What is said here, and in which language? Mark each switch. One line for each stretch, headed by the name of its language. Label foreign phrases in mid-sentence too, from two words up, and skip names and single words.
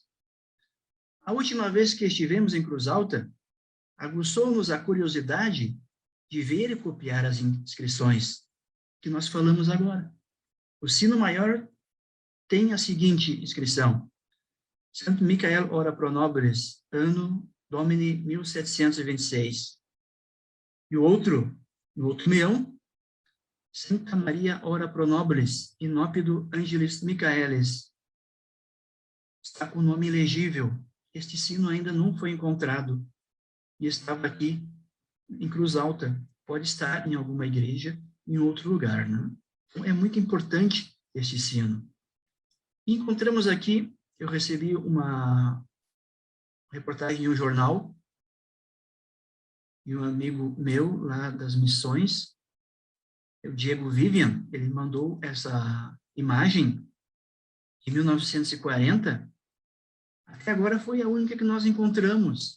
Portuguese: A última vez que estivemos em Cruz Alta, aguçou-nos a curiosidade de ver e copiar as inscrições que nós falamos agora. O sino maior tem a seguinte inscrição:
Latin: Santo Michael ora pro nobis, anno Domini 1726.
Portuguese: E o outro, no outro meão,
Latin: Santa Maria ora pro nobis, in oppido Angelis Michaelis.
Portuguese: Está com o nome legível. Este sino ainda não foi encontrado e estava aqui em Cruz Alta. Pode estar em alguma igreja, em outro lugar, né? Então, é muito importante este sino. E encontramos aqui, eu recebi uma reportagem de um jornal, e um amigo meu lá das missões, o Diego Vivian, ele mandou essa imagem de 1940, até agora foi a única que nós encontramos.